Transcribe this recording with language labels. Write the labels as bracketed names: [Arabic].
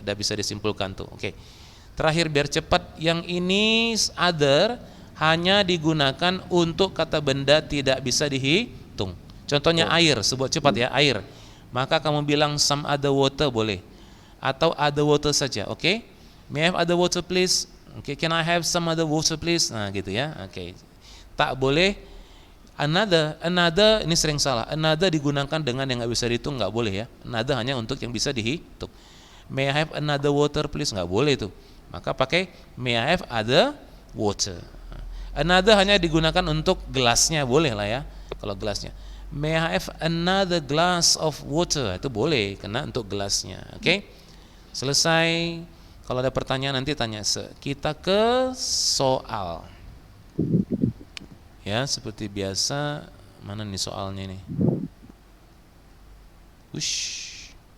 [Indonesian] Udah bisa disimpulkan tuh. Oke. Terakhir biar cepat, yang ini other hanya digunakan untuk kata benda tidak bisa dihitung. Contohnya air, sebut cepat ya, air. Maka kamu bilang [English] some other water [Indonesian] boleh. Atau [English] other water [Indonesian] saja, oke? [English] May I have other water please? Oke, can I have some other water please? [Indonesian] Nah, gitu ya. Oke. Tak boleh another ini sering salah. Another digunakan dengan yang nggak bisa dihitung, nggak boleh ya. Another hanya untuk yang bisa dihitung. [English] May I have another water please? [Indonesian] Nggak boleh tuh. Maka pakai [English] may I have other water. [Indonesian] Another hanya digunakan untuk gelasnya, boleh lah ya. Kalau gelasnya. [English] May I have another glass of water? [Indonesian] Itu boleh, karena untuk gelasnya. Oke? Selesai. Kalau ada pertanyaan nanti tanya. Kita ke soal. Ya, seperti biasa. Mana nih soalnya nih? Ush.